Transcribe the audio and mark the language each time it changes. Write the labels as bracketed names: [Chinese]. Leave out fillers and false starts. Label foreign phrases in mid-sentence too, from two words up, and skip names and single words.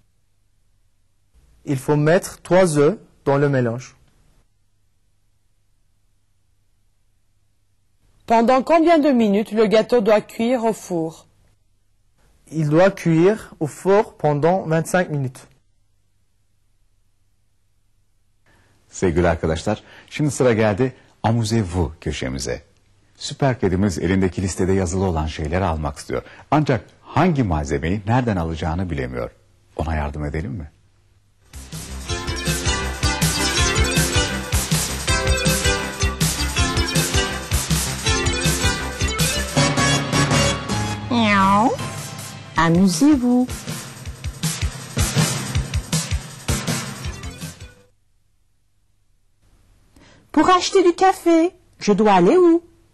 [French] Il faut mettre 3 œufs dans le mélange. Pendant combien de minutes le gâteau doit cuire au four? Il doit cuire au four pendant 25 minutes. [Turkish] Sevgili arkadaşlar, şimdi sıra geldi Amusez-vous köşemize. Süper kedimiz elindeki listede yazılı olan şeyleri almak istiyor. Ancak hangi malzemeyi nereden alacağını bilemiyor. Ona yardım edelim mi? [French] Amusez-vous. Pour acheter du café, je dois aller où?